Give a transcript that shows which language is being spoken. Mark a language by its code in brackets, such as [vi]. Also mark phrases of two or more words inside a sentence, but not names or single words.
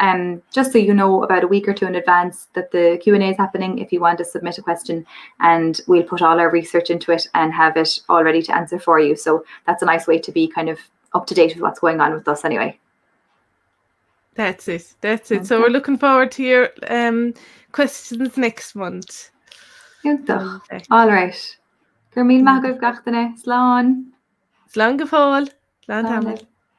[en] Just so you know about a week or two in advance that the Q&A is happening if you want to submit a question, and we'll put all our research into it and have it all ready to answer for you. So that's a nice way to be kind of up to date with what's going on with us anyway. That's it. Okay. So we're looking forward to your questions next month. All right. [ga] Gur míle maith go gachtainna. Slán. Slán go fóill. Slán.